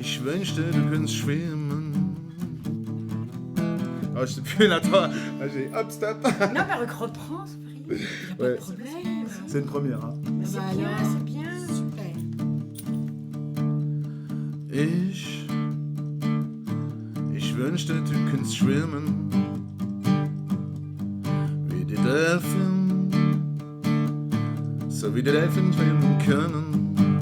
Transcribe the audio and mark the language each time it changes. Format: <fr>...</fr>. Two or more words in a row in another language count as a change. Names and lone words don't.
<de>wünschte, du könntest schwimmen.</de> <fr>Oh, je sais plus là, toi. Ah, j'ai hop, stop. Non, mais reprends, Sophie. Il n'y a pas Ouais. de problème. C'est une première. Hein. C'est Bah bien, alors. c'est bien. Super.</fr> <de>Ich wünschte, du könntest schwimmen. Wie die Delfin. So wie die Delfin schwimmen können.</de>